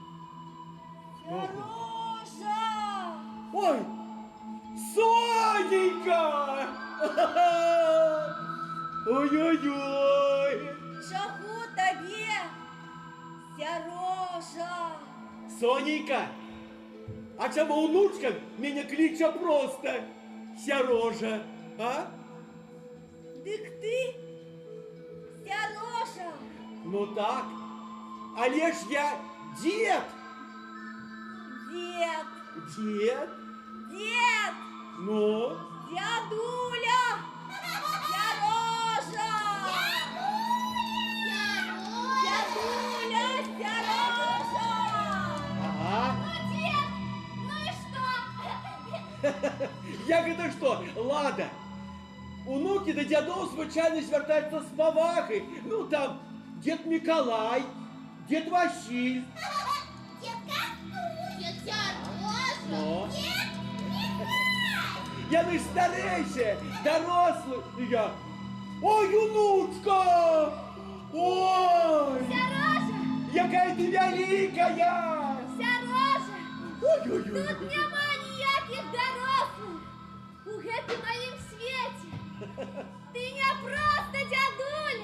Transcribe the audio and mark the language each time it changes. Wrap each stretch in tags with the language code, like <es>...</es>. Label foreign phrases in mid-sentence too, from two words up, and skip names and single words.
<be>Сярожа! Ой, Соненька! Ой-ой-ой. Чаго табе, Сярожа? Соненька,</be> <uk>а чому онучка меня кличе просто Сярожа, а?</uk> <be>Дык ты, Сярожа? Ну так, але ж я дед. Дед, Дед? дед, Ну? дядуля! Сярожа! Дядуля, Сярожа! Ага.</be> <ru>Ну, дед, ну и что?</ru> <uk>Як</uk> <ru>это что,</ru> <uk>Лада? Унуки до дядов звычайно звертаються з поваги. Ну там дед Миколай, дед Василь. Дед Сярожа! Ну? Дед Я лиш старейше, дорослий. Я. Ой, унучка! Ой! Сярожа! Якая ти великая! Сярожа! Ой-ой-ой!</uk> <be>Тут няма ніяких дорослых! У гэтым маім свеце! Ты не просто дядуля!</be>